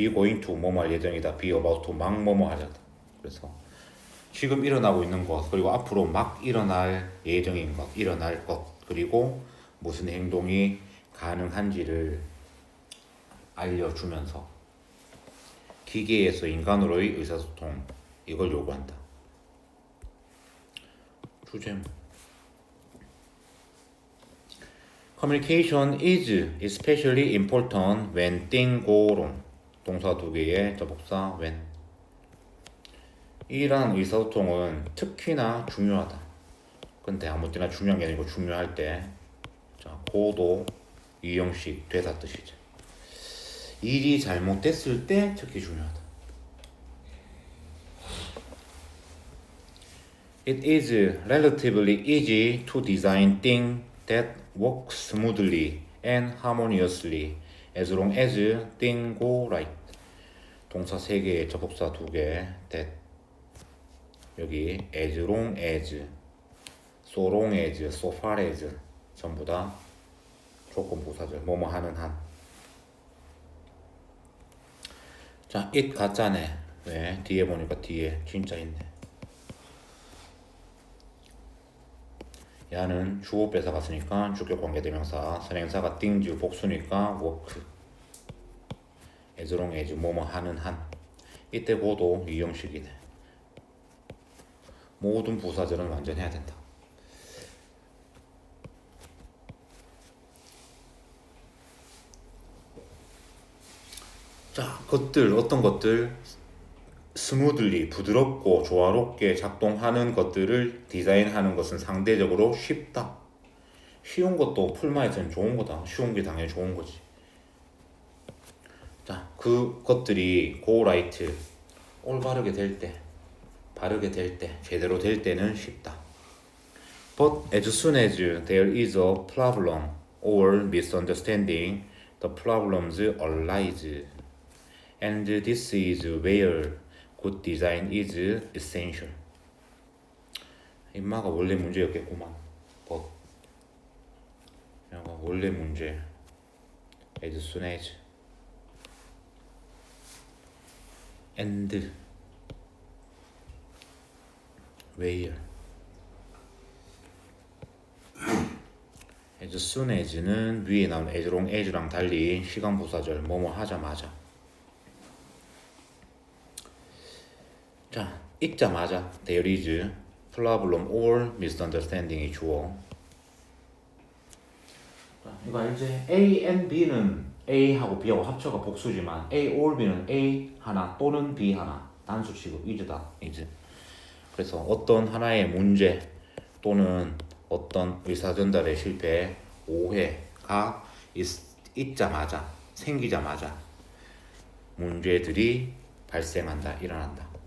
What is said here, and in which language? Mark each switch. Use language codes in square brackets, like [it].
[ko] be going to 뭐뭐 할 예정이다. be about to 막 뭐뭐 하자다. 그래서 지금 일어나고 있는 것 그리고 앞으로 막 일어날 예정인 것 일어날 것 그리고 무슨 행동이 가능한지를 알려주면서 기계에서 인간으로의 의사소통 이걸 요구한다. 주제문 [en] Communication is especially important when things go wrong. [ko] 동사 두 개의 접속사 when. 이러한 의사소통은 특히나 중요하다. 근데 아무 때나 중요한 게 아니고 중요할 때 자, 고도 이형식 대사 뜻이죠. 일이 잘못됐을 때 특히 중요하다. [en] It is relatively easy to design things that work smoothly and harmoniously as long as things go right. [ko] 동사 3개, 접속사 2개, that. 여기 as long as, so long as, so far as 전부 다 조건 부사절, 뭐뭐 하는 한. 자, it 가짜네. 왜? 뒤에 보니까 뒤에 진짜 있네. 야는 주어 뺏어갔으니까 주격 관계대명사, 선행사가 things 복수니까 work. as long as 뭐뭐 하는 한. 이때 고도 이 형식이네. 모든 부사절은 완전 해야 된다. 자, 어떤 것들 스무들리 부드럽고 조화롭게 작동하는 것들을 디자인하는 것은 상대적으로 쉽다. 쉬운 것도 풀마에서는 좋은 거다. 쉬운 게 당연히 좋은 거지. 자, 그 것들이 [en] go right [ko] 올바르게 될 때, 바르게 될 때, 제대로 될 때는 쉽다. [en] But as soon as there is a problem or misunderstanding, the problems arise. And this is where good design is essential. [ko] 임마가 원래 문제였겠구만. [en] But [ko] 원래 문제. [en] As soon as and where as soon as [ko] 는 위에 나온 as long as랑 달리 시간 부사절 뭐뭐 하자마자. 자, 읽자마자 [en] there is problem or misunderstanding이 [ko] 주어. 자, 이거 알지? A and B는 A하고 B하고 합쳐가 복수지만 A or B는 A 하나 또는 B 하나 단수 취급 is다. is. 그래서 어떤 하나의 문제 또는 어떤 의사전달의 실패, 오해가 있자마자 생기자마자 문제들이 발생한다, 일어난다.